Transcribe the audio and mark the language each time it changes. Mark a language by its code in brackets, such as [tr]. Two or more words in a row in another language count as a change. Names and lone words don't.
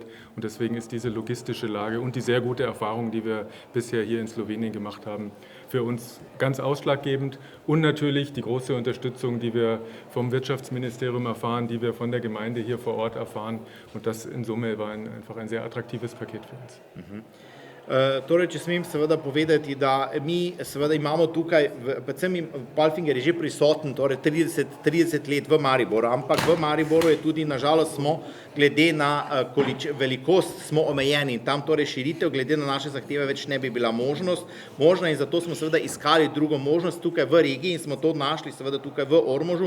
[de] Und deswegen ist diese logistische Lage und die sehr gute Erfahrung, die wir bisher hier in Slowenien gemacht haben, für uns ganz ausschlaggebend. Und natürlich die große Unterstützung, die wir vom Wirtschaftsministerium erfahren, die wir von der Gemeinde hier vor Ort erfahren. Und das in Summe war einfach ein sehr attraktives Paket für uns. [sl] Torej, če smem seveda povedati, da mi seveda imamo tukaj, predvsem Palfinger je že prisoten, torej 30 let v Mariboru, ampak v Mariboru je tudi, nažalost smo, glede na velikost smo omejeni in tam torej širitev, glede na naše zahteve več ne bi bila možna in zato smo seveda iskali drugo možnost tukaj v regiji in smo to našli seveda tukaj v Ormožu.